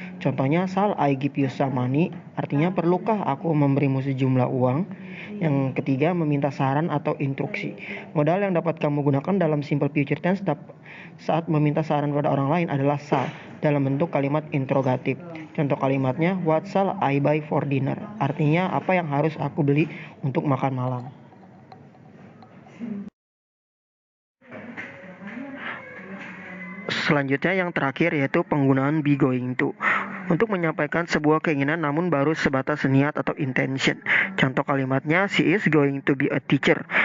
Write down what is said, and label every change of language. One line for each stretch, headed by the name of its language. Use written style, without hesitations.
Indonesian: Contohnya,
English: shall I give you some money,
Indonesian: artinya perlukah aku memberimu sejumlah uang. Yang ketiga, meminta saran atau instruksi. Modal yang dapat kamu gunakan dalam simple future tense saat meminta saran pada orang lain adalah shall dalam bentuk kalimat interrogatif. Contoh kalimatnya,
English: what shall I buy for dinner?
Indonesian: Artinya, apa yang harus aku beli untuk makan malam. Selanjutnya yang terakhir yaitu penggunaan be going to. Untuk menyampaikan sebuah keinginan namun baru sebatas niat atau intention. Contoh kalimatnya,
English: she is going to be a teacher.